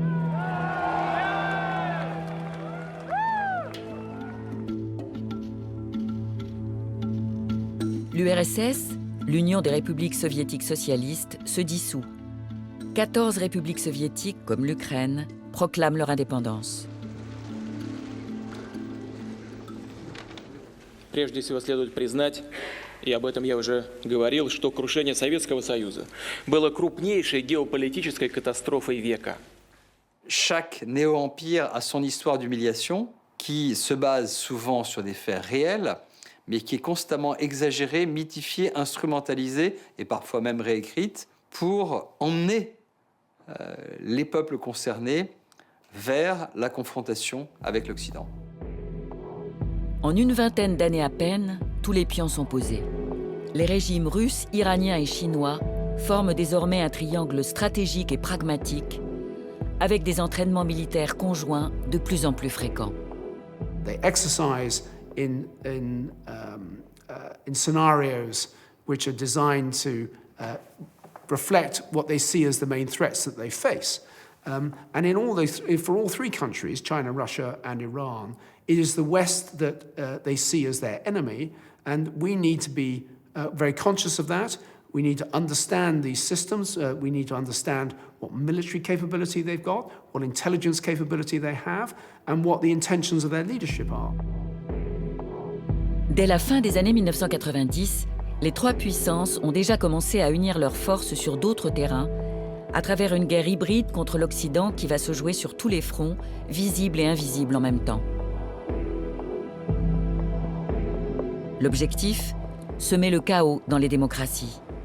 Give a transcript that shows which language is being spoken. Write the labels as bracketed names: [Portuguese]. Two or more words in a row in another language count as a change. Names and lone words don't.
[French] L'URSS, l'Union des républiques soviétiques socialistes, se dissout. 14 républiques soviétiques, comme l'Ukraine, proclament leur indépendance. [Russian] Прежде всего следует признать, и об этом я уже говорил, что крушение Советского Союза было крупнейшей геополитической катастрофой века. [French] Chaque néo-empire a son histoire d'humiliation qui se base souvent sur des faits réels, mais qui est constamment exagérée, mythifiée, instrumentalisée et parfois même réécrite pour emmener les peuples concernés vers la confrontation avec l'Occident. En une vingtaine d'années à peine, tous les pions sont posés. Les régimes russes, iraniens et chinois forment désormais un triangle stratégique et pragmatique, avec des entraînements militaires conjoints de plus en plus fréquents. [English] They exercise in scenarios which are designed to reflect what they see as the main threats that they face. And for all three countries, China, Russia, and Iran, it is the West that they see as their enemy, and we need to be very conscious of that. We need to understand these systems. We need to understand what military capability they've got, what intelligence capability they have, and what the intentions of their leadership are. [French] Dès la fin des années 1990, les trois puissances ont déjà commencé à unir leurs forces sur d'autres terrains, à travers une guerre hybride contre l'Occident qui va se jouer sur tous les fronts, visibles et invisibles en même temps. L'objectif, semer le chaos dans les démocraties.